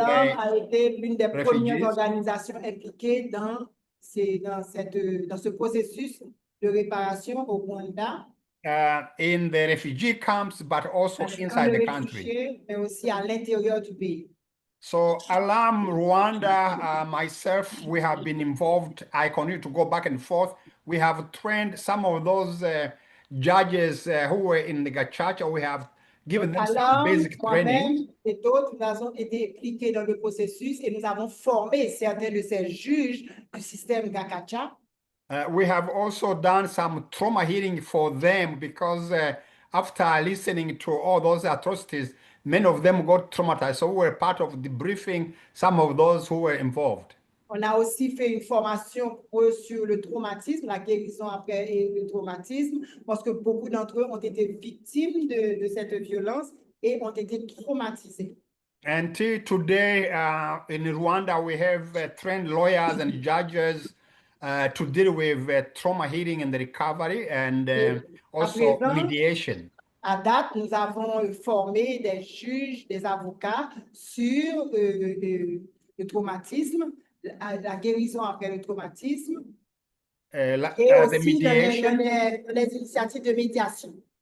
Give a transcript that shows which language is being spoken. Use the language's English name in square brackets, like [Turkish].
[French] Alarm a été l'une des premières [English] refugees. [French] organisations impliquées dans ce processus de réparation au Rwanda. [English] In the refugee camps, but also inside the country. [French] Mais aussi à l'intérieur du pays. [English] So Alarm Rwanda, myself, we have been involved. I continue to go back and forth. We have trained some of those judges who were in the Gacaca. We have given them some basic training. [French] Et d'autres, nous avons été impliqués dans le processus et nous avons formé certains de ces juges du système Gacaca. [English] We have also done some trauma healing for them because after listening to all those atrocities, many of them got traumatized. So we were part of debriefing some of those who were involved. [French] On a aussi fait une formation sur le traumatisme, la guérison après le traumatisme, parce que beaucoup d'entre eux ont été victimes de cette violence et ont été traumatisés. [English] Until today, in Rwanda, we have trained lawyers and judges to deal with trauma healing and the recovery and also mediation. [French] À date, nous avons formé des juges, des avocats sur le traumatisme, la guérison après le traumatisme et aussi les initiatives de médiation.